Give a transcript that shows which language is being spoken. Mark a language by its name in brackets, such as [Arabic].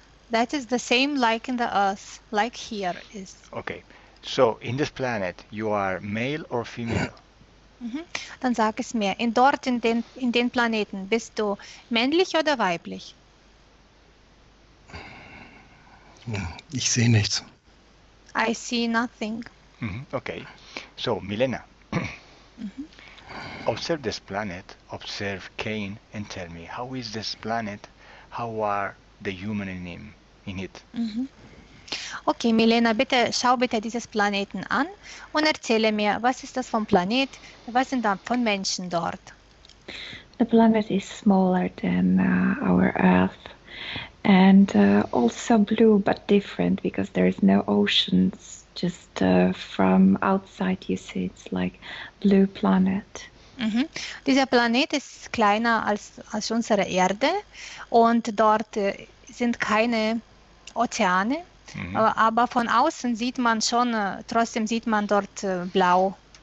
[English] That is the same like in the earth, like here is. Okay. So in this planet, you are male or female? [German] Dann sag es mir. In den Planeten, bist du männlich oder weiblich? Ich sehe nichts. [English] I see nothing. Okay. So Milena, observe this planet, observe Cain, and tell me, how is this planet? How are the human in it? [German] Okay, Milena, schau bitte dieses Planeten an und erzähle mir, was ist das vom Planet? Was sind da von Menschen dort? [English] The planet is smaller than our Earth, and also blue but different because there is no oceans. Just from outside you see it's like blue planet. [German] Dieser Planet ist kleiner als unsere Erde und dort sind keine Ozeane, aber von außen sieht man schon, trotzdem sieht man dort blau.